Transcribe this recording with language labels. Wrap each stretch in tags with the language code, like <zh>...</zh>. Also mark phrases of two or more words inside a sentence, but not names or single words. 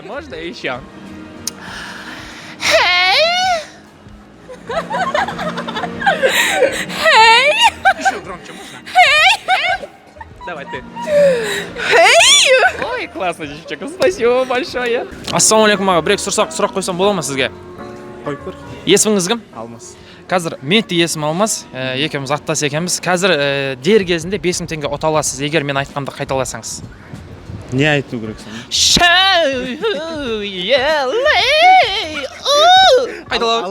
<ru>Можно еще? Еще громче можно? Давай ты. Ой, классно, девчонка. Спасибо большое.</ru> <kk>Ассалаумалейкум, аға. Бір-екі сұрақ қойсам бола ма сізге? Қойып көр. Есіміңіз кім? Алмас. Қазір мен де есім Алмас, екеуміз аттас екенбіз. Қазір дер кезінде 5000 теңге ұта аласыз, егер мен айтқанды қайталасаңыз. Не айту керек сен? Қайталау.</kk>